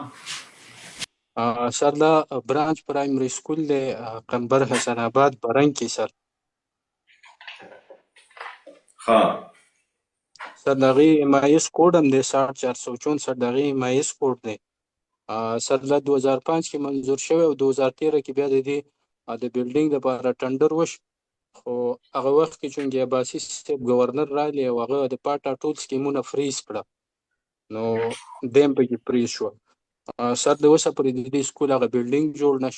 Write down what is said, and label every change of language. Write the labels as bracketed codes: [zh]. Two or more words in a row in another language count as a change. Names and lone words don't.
[ps] سر دا [en] branch primary school [ps] دے قنبر حسن آباد برنگ کی سر. [ur] ہاں [ps] سر داغی [en] MIS code [ps] ہم دے 6464 داغی [en] MIS code [ps] دے سر دا 2005 کی منظور شوه او 2013 کی بیا دی د بیلډینګ د لپاره ټندر وش, خو هغه وخت کې چونګې عباسي صاحب گورنر رالی او هغه د پاټا ټول سکیمونه فریز کړه, نو دیم پکې فریز شو. سر د اوسه پورې د دې سکول هغه بلډینګ جوړ نشو.